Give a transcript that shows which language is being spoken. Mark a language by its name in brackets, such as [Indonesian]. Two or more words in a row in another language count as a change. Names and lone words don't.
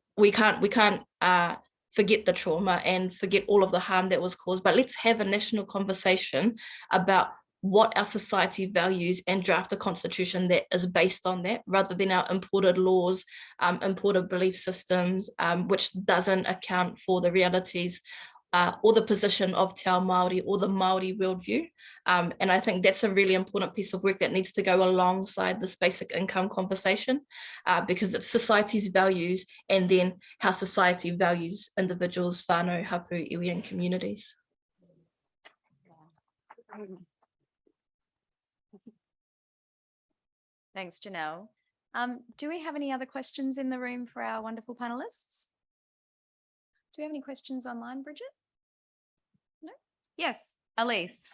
[English] We can't forget the trauma and forget all of the harm that was caused, but let's have a national conversation about what our society values and draft a constitution that is based on that, rather than our imported laws, imported belief systems, which doesn't account for the realities or the position of [Māori] Te Ao Māori [English] or the Māori worldview. And I think that's a really important piece of work that needs to go alongside this basic income conversation, because it's society's values and then how society values individuals, [Māori] whānau, hapu, iwi, [English] and communities. Thanks, Janell. Do we have any other questions in the room for our wonderful panelists? Do we have any questions online, Bridget? No? Yes, Elise.